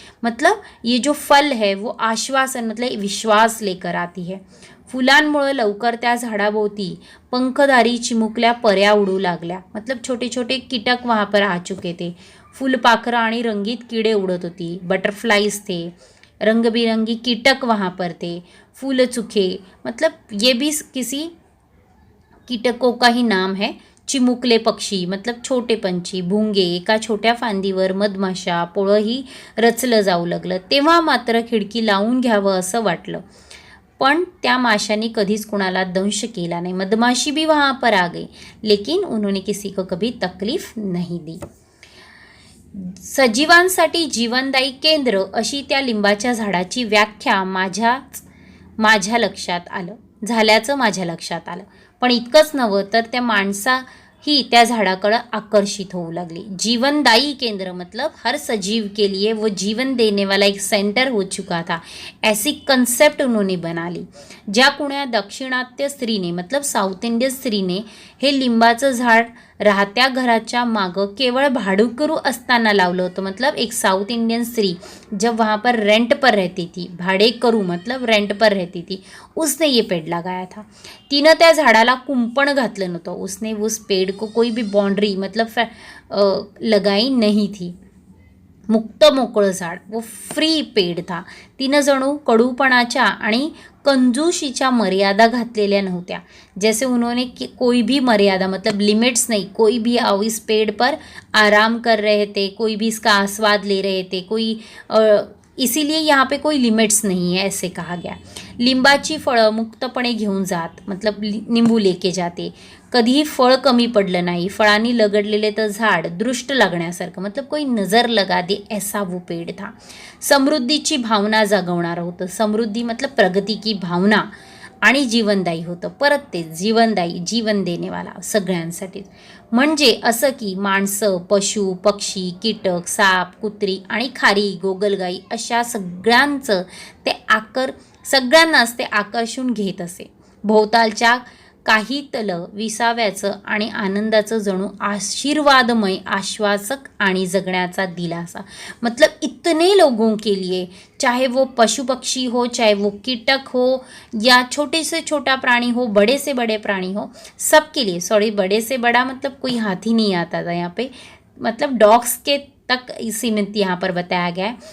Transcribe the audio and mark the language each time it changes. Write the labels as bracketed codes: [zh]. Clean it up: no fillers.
[hi] मतलब ये जो फल है वो आश्वासन मतलब विश्वास लेकर आती है. [mr] फुलांमुळे लवकर त्या झाडाभोवती पंखधारी चिमुकल्या पर्या उडू लागल्या. [hi] मतलब छोटे छोटे कीटक वहाँ पर आ चुके थे. [mr] फुलपाखरं आणि रंगीत कीड़े उड़त होती. [hi] बटरफ्लाइज थे, रंगबिरंगी कीटक वहाँ पर थे. फूल चुखे मतलब ये भी किसी कीटकों का ही नाम है. [mr] चिमुकले पक्षी [hi] मतलब छोटे पंछी, [mr] भुंगे, एका छोट्या फांदीवर मधमाशा, पोळंही रचलं जाऊ लागलं. तेव्हा मात्र खिडकी लावून घ्यावं असं वाटलं, पण त्या माशांनी कधीच कुणाला दंश केला नाही. [hi] मधमाशी भी वहाँ पर आ गई, लेकिन उन्होंने किसी को कभी तकलीफ नहीं दी. [mr] सजीवांसाठी जीवनदायी केंद्र अशी त्या लिंबाच्या झाडाची व्याख्या माझ्या लक्षात आलं. पण इतकंच नव्हं तर त्या माणसाही त्या झाडाकडं आकर्षित होऊ लागली. [hi] जीवनदायी केंद्र मतलब हर सजीव के लिए वो जीवन देने वाला एक सेंटर हो चुका था, ऐसी कंसेप्ट उन्होंने बना ली. [mr] ज्या कुण्या दक्षिणात्य स्त्रीने मतलब साऊथ इंडियन स्त्रीने हे लिंबाचं झाड राहत्या घराच्या मागं केवळ भाडुकरू असताना लावलं होतं. [hi] मतलब एक साउथ इंडियन स्त्री जब वहाँ पर रेंट पर रहती थी, भाड़े करू मतलब रेंट पर रहती थी, उसने ये पेड़ लगाया था. [mr] तिनं त्या झाडाला कुंपण घातलं नव्हतं. [hi] उसने उस पेड़ को कोई भी बाउंड्री मतलब लगाई नहीं थी. [mr] मुक्त मोकळं झाड, [hi] वो फ्री पेड़ था. [mr] तिनं जणू कडूपणाच्या आणि कंजूशीच्या मर्यादा घातलेल्या नव्हत्या. [hi] जैसे उन्होंने कोई भी मर्यादा मतलब लिमिट्स नहीं, कोई भी आओ इस पेड़ पर आराम कर रहे थे, कोई भी इसका आस्वाद ले रहे थे, कोई इसीलिए यहाँ पे कोई लिमिट्स नहीं है ऐसे कहा गया. [mr] लिंबाची फळं मुक्तपणे घेऊन जात [hi] मतलब निंबू लेके जाते. [mr] कधीही फळ कमी पडलं नाही. फळांनी लगडलेले तर झाड दृष्ट लागण्यासारखं [hi] मतलब कोई नजर लगा दे ऐसा वो पेड़ था. [mr] समृद्धीची भावना जागवणारं होतं. समृद्धी [hi] मतलब प्रगती की भावना [mr] आणि जीवनदायी होतं. परत ते जीवनदायी, जीवन देणेवाला सगळ्यांसाठी. म्हणजे असं की माणसं, पशु, पक्षी, कीटक, साप, कुत्री आणि खारी, गोगलगाई अशा सगळ्यांनाच ते आकर्षून घेत असे. भोवतालच्या काही तल विसाव्याचं आणि आनंदाचं जणू आशीर्वादमय आश्वासक आणि जगण्याचा दिलासा. [hi] मतलब इतने लोगों के लिए, चाहे वो पशु पक्षी हो, चाहे वो कीटक हो, या छोटे से छोटा प्राणी हो, बड़े से बड़े प्राणी हो, सबके लिए. सॉरी, बड़े से बड़ा मतलब कोई हाथी नहीं आता था यहाँ पे, मतलब डॉग्स के तक सीमित यहाँ पर बताया गया है.